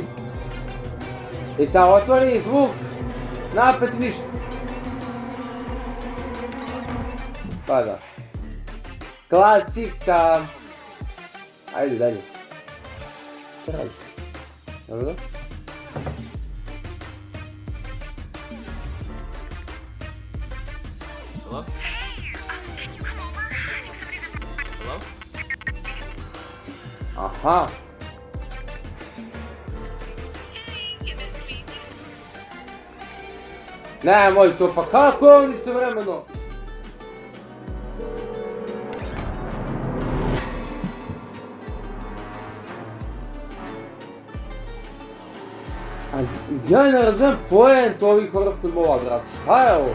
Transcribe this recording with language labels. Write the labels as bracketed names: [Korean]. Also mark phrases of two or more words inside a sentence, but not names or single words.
[Bosnian] I sad otvori zvuk, napet ništa. Pa da. Klasika. Ajde dalje. Šta radiš? Dobro? [English] Hello? Can you come over? I think somebody's in Hello? Aha. [Bosnian] Nemoj to, pa kako je on istovremeno? A ja ne razumijem poent ovih horror filmova, brate, šta je ovo?